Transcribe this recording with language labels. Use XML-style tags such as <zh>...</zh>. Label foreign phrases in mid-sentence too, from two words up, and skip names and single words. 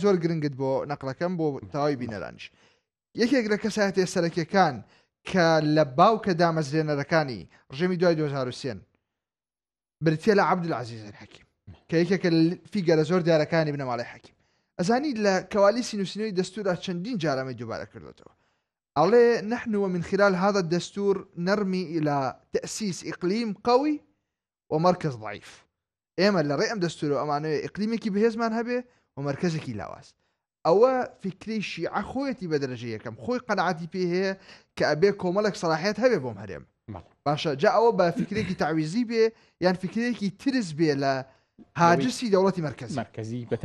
<ckb>زۆر گرنگت بۆ نەقلەکەم بۆ تەواوی بینەرانیش یەکێک لە کەسایەتە سەرەکیەکان کە لە باوکە دامەزرێنەرەکانی ڕژێمی دوای 2023 بریتە لە عەبدولعەزیز الحەکیم کە یەکێکە فیگەرە زۆر دیارەکانی بنەماڵەی حەکیم ئەزانی لە کەوالیسی نووسینەوەی دەستورە چەندین جارەمەی دووبارە کردێتەوە ئەڵێ</ckb> <ar>نحن ومن خلال هذا الدستور نرمي إلى تأسيس إقليم قوي ومركز ضعيف</ar> <ckb>ئێمە لە ڕێ ئەم دەستور و ئەمانەوەی ئیقلیمێکی بەهێزمان هەبێ و مرکزێکی لاواز ئەوە فکری شیعە خۆیەتی بە دەرەجە یەکەم خۆی قەنەعەتی پێ هەیە کە ئەبێ کۆمەڵێک سەلاحیەت هەبێ بۆم هەرێم باشە جا ئەوە بە فکرێکی تعویزی بێ یان فکرێکی ترس بێ لە هاجسی دەوڵەتی مرکزی</ckb>